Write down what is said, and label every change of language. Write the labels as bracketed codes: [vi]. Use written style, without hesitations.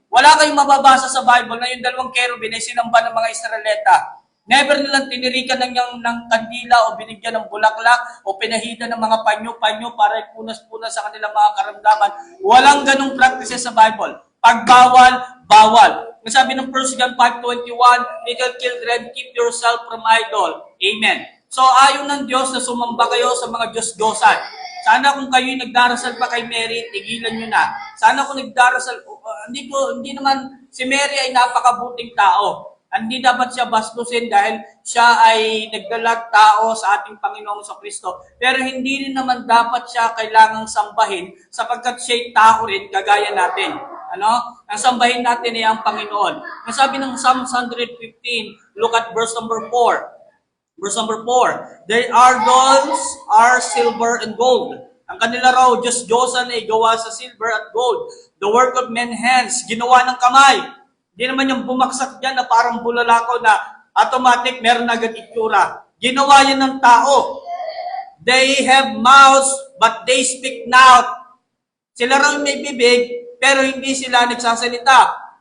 [tl] Wala kayong mababasa sa Bible na yung dalawang cherubim ay sinamba ng mga Israelita. Never nilang tinirikan ng kandila o binigyan ng bulaklak o pinahida ng mga panyo-panyo para ipunas-punas sa kanilang mga karamdaman. Walang ganong practices sa Bible. Pag bawal, bawal. Ang sabi ng 1 John 5:21, [en] little children, keep yourself from idol. Amen. [tl] So ayaw ng Diyos na sumamba kayo sa mga Diyos-Diyosan. Sana kung kayo'y nagdarasal pa kay Mary, tigilan nyo na. Sana kung nagdarasal, hindi naman si Mary ay napakabuting tao. Hindi dapat siya bastusin dahil siya ay nagdalag tao sa ating Panginoong Kristo. Pero hindi rin naman dapat siya kailangang sambahin sapagkat siya'y tao rin kagaya natin. Ang sambahin natin ay ang Panginoon. Ang sabi ng Psalms 115, [en] look at verse number 4. Verse number 4, their idols are silver and gold. [tl] Ang kanila raw, Diyos-Diyosan ay gawa sa silver at gold. [en] The work of men's hands, [tl] ginawa ng kamay. Hindi naman yung bumaksak dyan na parang bulalakaw na automatic, meron agad itsura. Ginawa yan ng tao. [en] They have mouths, but they speak not. [tl] Sila raw may bibig, pero hindi sila nagsasalita.